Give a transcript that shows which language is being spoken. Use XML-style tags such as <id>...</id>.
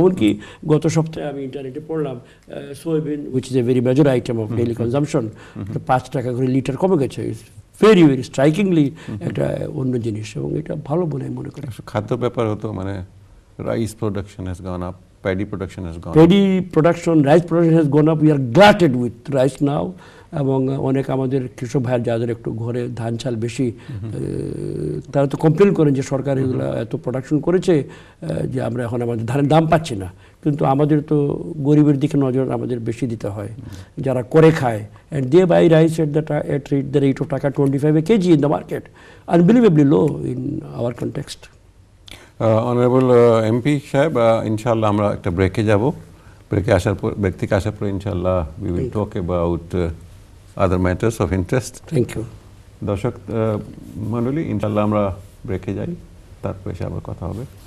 <bn>এমনকি গত সপ্তাহে আমি ইন্টারনেটে পড়লাম soybean,</bn> <en>which is a very major item of daily consumption,</en> <bn>5 টাকা করে লিটার কমে গেছে।</bn> <en>very very strikingly</en> <bn>একটা অন্য জিনিস, এবং এটা ভালো বলে আমি মনে করি। খাদ্য ব্যাপার হতো, মানে</bn> <en>Rice production has gone up, paddy production has gone rice production has gone up. We are glutted with rice now.</en> <bn>এবং অনেক আমাদের কৃষক ভাইয়ের যাদের একটু ঘরে ধান চাল বেশি, তারা তো কমপ্লেন করেন যে সরকার এগুলো এত প্রোডাকশন করেছে যে আমরা এখন আমাদের ধানের দাম পাচ্ছি না। কিন্তু আমাদের তো গরিবের দিকে নজর আমাদের বেশি দিতে হয়, যারা করে খায়,</bn> <en>and they buy rice at the rate of taka 25 a kg in the market, unbelievably low in our context.</en> <bn>Honourable MP সাহেব, ইনশাআল্লাহ আমরা একটা ব্রেকে যাব। ব্রেক থেকে আসার পর ইনশাআল্লাহ</bn> <en>we will talk about other matters of interest. Thank you.</en> <bn>দর্শক মণ্ডলী, ইনশাআল্লাহ আমরা ব্রেকে যাই, তারপর এসে আবার কথা হবে।</bn>